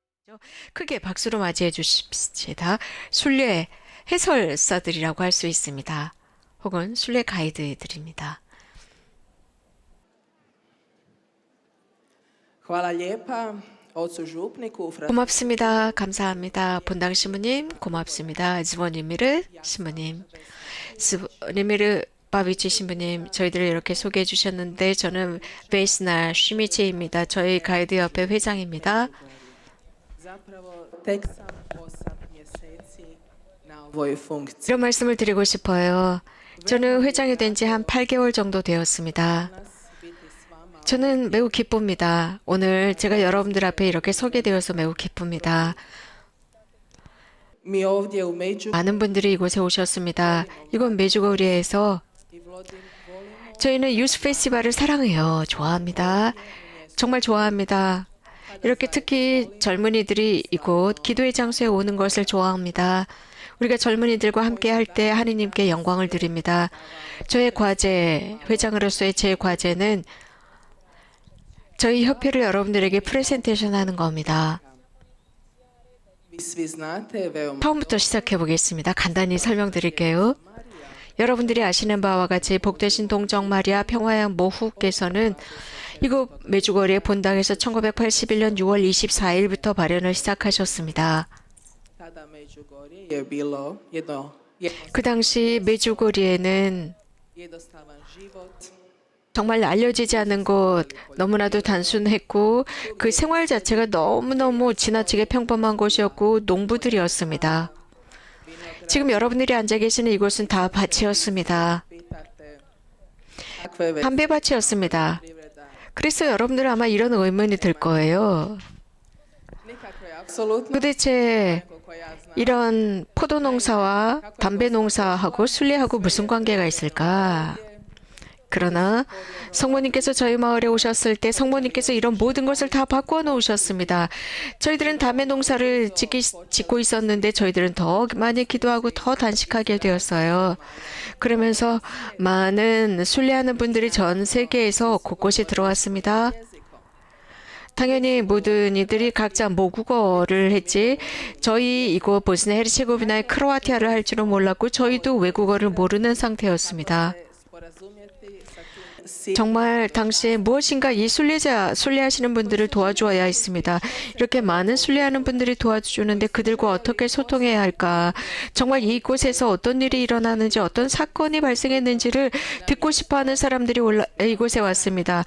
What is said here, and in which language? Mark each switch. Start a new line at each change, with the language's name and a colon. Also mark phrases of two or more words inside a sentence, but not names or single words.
Korean: 크게 박수로 맞이해 주십시다. 순례 해설사들이라고 할 수 있습니다. 혹은 순례 가이드들입니다.
Croatian: Hvala lijepa ocu župniku.
Korean: 고맙습니다. 감사합니다. 본당 신부님 고맙습니다.ズボ니미르 신부님, 스보니미르 바비치 신부님, 저희들을 이렇게 소개해 주셨는데 저는 베이스나 쉬미치입니다. 저희 가이드 협회 회장입니다.
Croatian: Zapravo tek sam 8 mjeseci na ovoj funkciji.
Korean: 이런 말씀을 드리고 싶어요. 저는 회장이 된 지 한 8개월 정도 되었습니다.
Croatian: Biti s vama
Korean: 저는 매우 기쁩니다. 오늘 제가 여러분들 앞에 이렇게 서게 되어서 매우 기쁩니다.
Croatian: mi ovdje u Među
Korean: 많은 분들이 이곳에 오셨습니다. 이곳 메주거리에서
Croatian: i volimo
Korean: 저희는 유스 페스티벌을 사랑해요. 좋아합니다. 정말 좋아합니다. 이렇게 특히 젊은이들이 이곳 기도의 장소에 오는 것을 좋아합니다. 우리가 젊은이들과 함께 할 때 하느님께 영광을 드립니다. 저의 과제, 회장으로서의 제 과제는 저희 협회를 여러분들에게 프레젠테이션 하는 겁니다.
Croatian: vi svi znate veoma
Korean: 처음부터 시작해 보겠습니다. 간단히 설명드릴게요. 여러분들이 아시는 바와 같이 복되신 동정 마리아 평화양 모후께서는 이곳 메주거리의 본당에서 1981년 6월 24일부터 발현을 시작하셨습니다.
Croatian: tada Međugorje je bilo jedno
Korean: 그 당시 메주거리에는
Croatian: jednostavan život.
Korean: 정말 알려지지 않은 곳, 너무나도 단순했고 그 생활 자체가 너무너무 지나치게 평범한 곳이었고 농부들이었습니다. 지금 여러분들이 앉아 계시는 이곳은 다 밭이었습니다.
Croatian: Pitate kakve veze
Korean: 담배밭이었습니다.
Croatian: privreda?
Korean: 그래서 여러분들은 아마 이런 의문이 들 거예요.
Croatian: Nikakve, apsolutno
Korean: 도대체
Croatian: koliko ja znam.
Korean: 이런 포도 농사와 담배 농사하고 순례하고 무슨 관계가 있을까? 그러나 성모님께서 저희 마을에 오셨을 때 성모님께서 이런 모든 것을 다 바꾸어 놓으셨습니다. 저희들은 담배 농사를 짓고 있었는데 저희들은 더 많이 기도하고 더 단식하게 되었어요. 그러면서 많은 순례하는 분들이 전 세계에서 곳곳이 들어왔습니다. 당연히 모든 이들이 각자 모국어를 했지 저희 이곳 보스니아 헤르체고비나의 크로아티아를 할 줄은 몰랐고 저희도 외국어를 모르는 상태였습니다.
Croatian: Sporazumjeti sa tim
Korean: 정말 당시에 무엇인가 이 순례하시는 분들을 도와주어야 했습니다. 이렇게 많은 순례하는 분들이 도와주는데 그들과 어떻게 소통해야 할까? 정말 이곳에서 어떤 일이 일어나는지 어떤 사건이 발생했는지를 듣고 싶어하는 사람들이 이곳에 왔습니다.